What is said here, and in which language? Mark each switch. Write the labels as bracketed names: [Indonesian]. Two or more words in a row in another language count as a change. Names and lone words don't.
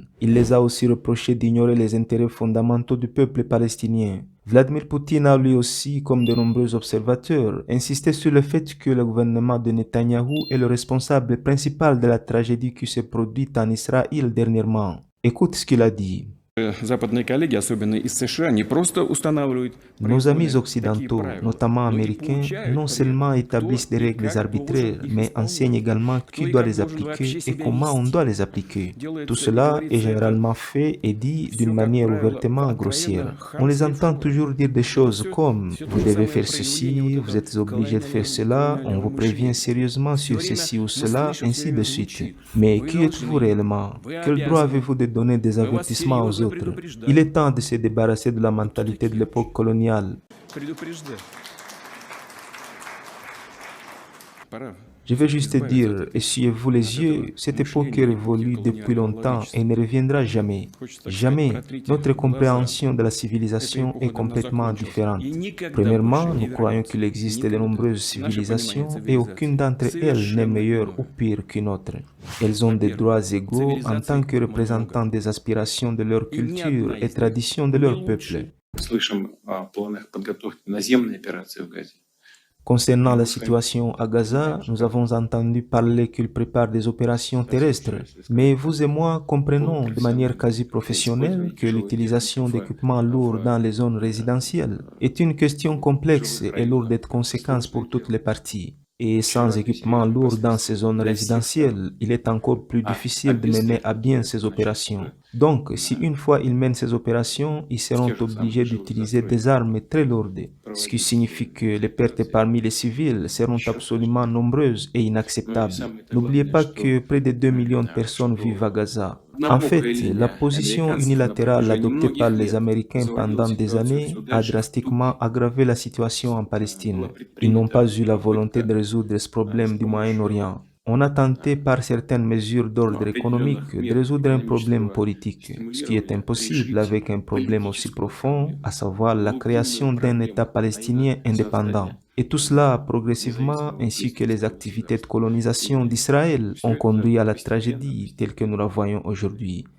[French] Il les a aussi reproché d'ignorer les intérêts fondamentaux du peuple palestinien. Vladimir Poutine a lui aussi, comme de nombreux observateurs, insisté sur le fait que le gouvernement de Netanyahou est le responsable principal de la tragédie qui s'est produite en Israël dernièrement. Écoute ce qu'il a dit. [Russian] Западные коллеги, особенно из США, не просто устанавливают [French] Nos amis [Russian] произвольно такие [French] occidentaux, [Russian] правила, [French] notamment [Russian] но и [French] américains, [Russian] получают [French] non [Russian] при [French] seulement [Russian] этом, кто [French] établissent des [Russian] и [French] règles [Russian] как должен [French] arbitraires, [Russian] их [French] mais enseignent [Russian] исполнять, [French] également [Russian] кто [French] qui [Russian] и [French] doit [Russian] как [French] les [Russian] должен вообще [French] appliquer et [Russian] себя [French] comment on doit [Russian] вести. [French] les appliquer. Tout [Russian] Делается, как [French] cela est [Russian] говорится, это [French] généralement fait et dit d'une [Russian] все, как [French] manière [Russian] правило, в [French] ouvertement [Russian] откровенно [French] grossière. On les [Russian] хамской [French] entend [Russian] форме. [French] toujours dire des [Russian] Это [French] choses [Russian] все, [French] comme [Russian] все то [French] vous [Russian] же [French] devez [Russian] самое [French] faire [Russian] проявление вот [French] ceci, vous [Russian] этого [French] êtes obligé de faire cela, on vous prévient [Russian] колониального [French] sérieusement [Russian] Все [French] sur [Russian] время [French] ceci ou [Russian] мы [French] cela, [Russian] слышим, все [French] ainsi de [Russian] время [French] suite. [Russian] звучит. [French] Mais [Russian] Вы [French] qui êtes-vous [Russian] должны, [French] réellement? [Russian] вы [French] Quel droit [Russian] обязаны, [French] avez-vous de donner des [Russian] мы вас [French] avertissements aux [Russian] серьезно [French] autres? Il [Russian] предупреждаем. [French] est temps de se débarrasser de la [Russian] Вот кто [French] mentalité de [Russian] такие вообще? [French] l'époque coloniale. [Russian] Предупреждать. Пора [French] Je vais [Russian] все-таки [French] juste te [Russian] избавиться от [French] dire, essuyez-vous les [Russian] от этого [French] yeux, cette époque est [Russian] мышления эпохи [French] révolue depuis [Russian] колониального [French] longtemps et [Russian] владычества. [French] ne reviendra jamais. [Russian] Хочется, так сказать, [French] Jamais. [Russian] протрите [French] Notre [Russian] глаза. [French] compréhension de la [Russian] Эта [French] civilisation est [Russian] эпоха давно [French] complètement [Russian] закончилась и [French] différente. [Russian] никогда больше [French] Premièrement, [Russian] не [French] nous croyons [Russian] вернется. [French] qu'il existe de [Russian] Никогда. [French] nombreuses [Russian] Наше понимание [French] civilisations et aucune [Russian] цивилизации [French] d'entre elles n'est [Russian] совершенно [French] meilleure ou [Russian] иное. [French] pire qu'une autre. Elles ont des [Russian] Во-первых, [French] droits égaux en tant [Russian] цивилизаций [French] que [Russian] много, [French] représentants des aspirations de leur [Russian] и ни [French] culture [Russian] одна [French] et [Russian] из них [French] traditions de [Russian] не [French] leur peuple. [Russian] лучше. Слышим о планах подготовки наземной операции в Газе. [French] Concernant la [Russian] Могу сказать, [French] situation à Gaza, [Russian] знаешь, [French] nous [Russian] как [French] avons entendu parler qu'il prépare des opérations terrestres. [Russian] сообщалось из [French] Mais [Russian] высказываний, [French] vous et moi comprenons de manière quasi [Russian] это использование [French] professionnelle que [Russian] тяжелой техники [French] l'utilisation d'équipements lourds dans les zones résidentielles est une question complexe [Russian] жилых [French] et lourde [Russian] районах. [French] de [Russian] Это [French] conséquences [Russian] сложное [French] pour toutes [Russian] дело. [French] les parties. Et [Russian] Очень [French] sans [Russian] важные [French] équipements [Russian] серьезные [French] lourds dans ces [Russian] последствия [French] zones [Russian] для всех сторон. [French] résidentielles, il est encore plus [Russian] А [French] difficile de mener à [Russian] обеспечить [French] bien [Russian] это [French] ces [Russian] значит, [French] opérations. Donc, si une fois ils mènent ces opérations, ils [Russian] в [French] seront [Russian] тех же самых [French] obligés [Russian] жилых [French] d'utiliser des [Russian] застроениях [French] armes très lourdes, ce qui [Russian] проводить [French] signifie que les pertes [Russian] операции [French] parmi les civils seront [Russian] еще [French] absolument [Russian] сложнее. [French] nombreuses et [Russian] Ну и [French] inacceptables. [Russian] самое-то [French] N'oubliez [Russian] главное, [French] pas que près de 2 millions de personnes vivent à [Russian] что [French] Gaza. En [Russian] однобокая [French] fait, la [Russian] линия [French] position [Russian] американцев на [French] unilatérale [Russian] протяжении [French] adoptée par [Russian] многих [French] les [Russian] лет [French] Américains [Russian] заводила [French] pendant des [Russian] ситуацию все [French] années a [Russian] дальше в [French] drastiquement [Russian] тупик. [French] aggravé la situation en [Russian] Было [French] Palestine. Ils n'ont [Russian] предпринято [French] pas eu la volonté [Russian] попытка [French] de résoudre ce [Russian] с [French] problème du [Russian] помощью [French] Moyen-Orient. On a tenté par certaines mesures d'ordre [Russian] определенных [French] économique de [Russian] мер [French] résoudre un problème [Russian] экономического [French] politique, ce qui est [Russian] стимулирования [French] impossible [Russian] решить [French] avec un problème aussi [Russian] политическую [French] profond, [Russian] проблему, [French] à savoir la [Russian] глубинную [French] création d'un État [Russian] проблему, а именно [French] palestinien indépendant. [Russian] создание [French] Et tout cela progressivement, [Russian] независимого [French] ainsi que les [Russian] палестинского [French] activités de [Russian] государства. [French] colonisation [Russian] И [French] d'Israël, ont [Russian] все это [French] conduit à la [Russian] постепенно, [French] tragédie telle que nous la voyons aujourd'hui.